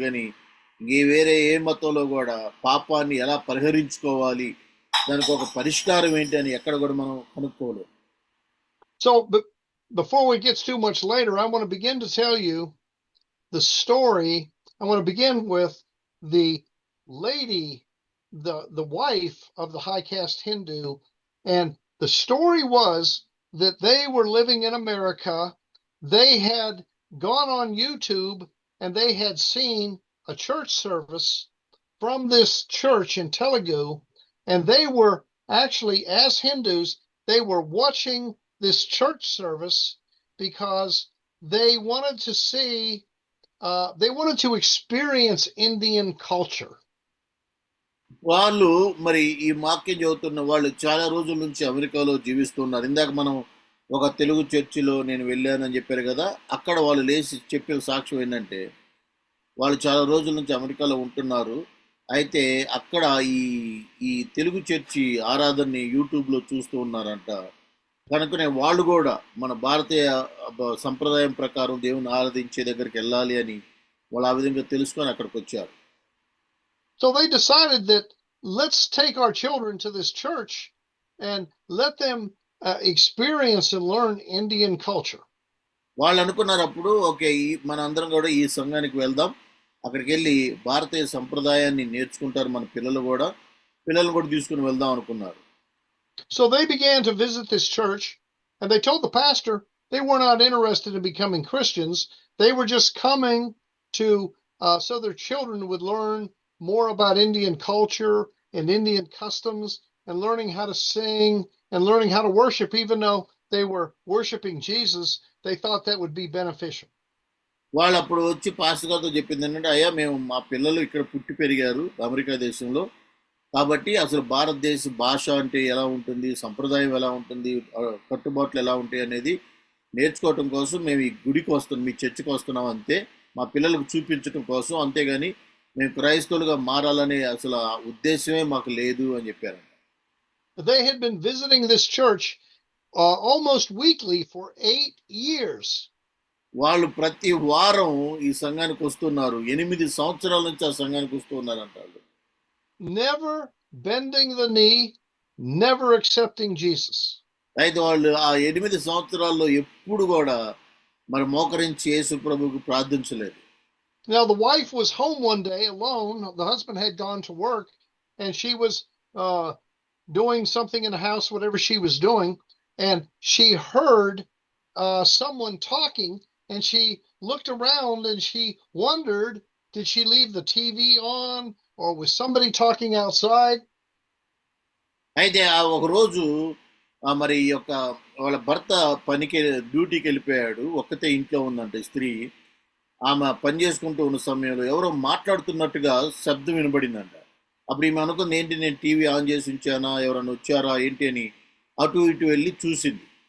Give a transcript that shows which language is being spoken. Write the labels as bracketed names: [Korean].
[Telugu] కానీ వేరే ఏ మతంలో కూడా పాపాన్ని ఎలా పరిహరించుకోవాలి, దానికి ఒక పరిష్కారం ఏంటి అని ఎక్కడ కూడా మనం కనుక్కోలేదు. [English] So before we get too much later, I want to begin to tell you the story. I want to begin with the lady, the wife of the high caste Hindu. And the story was that they were living in America. They had gone on YouTube and they had seen a church service from this church in Telugu. And they were actually, as Hindus, they were watching this church service because they wanted to see, they wanted to experience Indian culture. [Telugu] వాళ్ళు మరి ఈ వాక్యం చదువుతున్న వాళ్ళు చాలా రోజుల నుంచి అమెరికాలో జీవిస్తున్నారు. ఇందాక మనం ఒక తెలుగు చర్చిలో నేను వెళ్ళానని చెప్పారు కదా, అక్కడ వాళ్ళు లేచి చెప్పిన సాక్ష్యం ఏంటంటే, వాళ్ళు చాలా రోజుల నుంచి అమెరికాలో ఉంటున్నారు. అయితే అక్కడ ఈ తెలుగు చర్చి ఆరాధనని యూట్యూబ్లో చూస్తూ ఉన్నారంట. కనుకనే వాళ్ళు కూడా మన భారతీయ సంప్రదాయం ప్రకారం దేవుని ఆరాధించే దగ్గరికి వెళ్ళాలి అని వాళ్ళు ఆ విధంగా తెలుసుకొని అక్కడికి వచ్చారు. [English] So they decided that let's take our children to this church and let them experience and learn Indian culture. [Telugu] వాళ్ళు అనుకున్నారు అప్పుడు, ఓకే మన అందరం కూడా ఈ సంఘానికి వెళ్దాం, అక్కడికి వెళ్ళి భారతీయ సంప్రదాయాన్ని నేర్చుకుంటారు మన పిల్లలు కూడా తీసుకుని వెళ్దాం అనుకున్నారు. [English] So they began to visit this church and they told the pastor they were not interested in becoming Christians. They were just coming to so their children would learn more about Indian culture and Indian customs and learning how to sing and learning how to worship, even though they were worshiping Jesus, they thought that would be beneficial. [Telugu] వాళ్ళు అప్పుడు వచ్చి pastor గారితో చెప్పింది ఏంటంటే, అయ్యా మేము మా పిల్లలు ఇక్కడ పుట్టి పెరిగారు అమెరికా దేశంలో, కాబట్టి అసలు భారతదేశ భాష అంటే ఎలా ఉంటుంది, సంప్రదాయం ఎలా ఉంటుంది, కట్టుబాట్లు ఎలా ఉంటాయి అనేది నేర్చుకోవటం కోసం మేము ఈ గుడికి వస్తున్నాం, మీ చర్చికి వస్తున్నాం అంతే, మా పిల్లలకు చూపించడం కోసం, అంతేగాని మేము క్రైస్తవులుగా మారాలనే అసలు ఆ ఉద్దేశమే మాకు లేదు అని చెప్పారంట. [English] They had been visiting this church almost weekly for 8 years. [Telugu] వాళ్ళు ప్రతి వారం ఈ సంఘానికి వస్తున్నారు, 8 సంవత్సరాల నుంచి ఆ సంఘానికి వస్తూ ఉన్నారంట. [English] Never bending the knee, never accepting Jesus. [Telugu] అయితే వాళ్ళు ఆ 8 సంవత్సరాల్లో ఎప్పుడు కూడా మరి మోకరించి యేసు ప్రభువుకు ప్రార్థించలేదు. [English] Now the wife was home one day alone. The husband had gone to work, and she was doing something in the house, whatever she was doing, and she heard someone talking, and she looked around and she wondered, did she leave the TV on, or was somebody talking outside? [Telugu] అయితే ఆ ఒక రోజు మరి ఈ యొక్క వాళ్ళ భర్త డ్యూటీకి వెళ్ళిపోయాడు, ఒక్కతే ఇంట్లో ఉందంట స్త్రీ. ఆమె పని చేసుకుంటూ ఉన్న సమయంలో ఎవరో మాట్లాడుతున్నట్టుగా శబ్దం వినబడిందంట. అప్పుడు ఈమె అనుకుంది, ఏంటి నేను టీవీ ఆన్ చేసి ఉంచానా, ఎవరైనా వచ్చారా ఏంటి అని అటు ఇటు వెళ్ళి చూసింది.